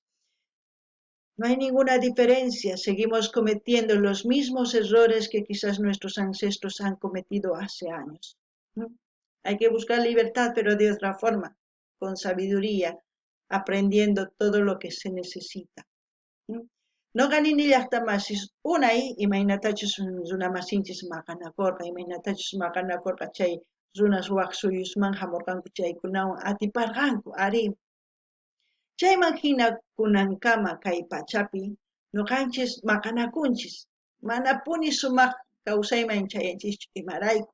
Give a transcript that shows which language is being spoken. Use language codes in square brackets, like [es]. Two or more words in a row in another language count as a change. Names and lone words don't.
[es] No hay ninguna diferencia, seguimos cometiendo los mismos errores que quizás nuestros ancestros han cometido hace años. ¿No? Hay que buscar libertad, pero de otra forma, con sabiduría, aprendiendo todo lo que se necesita. [qu] No ganini llaqtamasis unay imaynatachus runamasinchis maqanakurqa imaynatachus maqanakurqa chay runas waq suyusman hamurqanku chaykunawan atiparqanku ari. Chayman hina kunankama kay pachapi ñuqanchis maqanakunchis mana puni sumaq kawsayman chayanchis imarayku.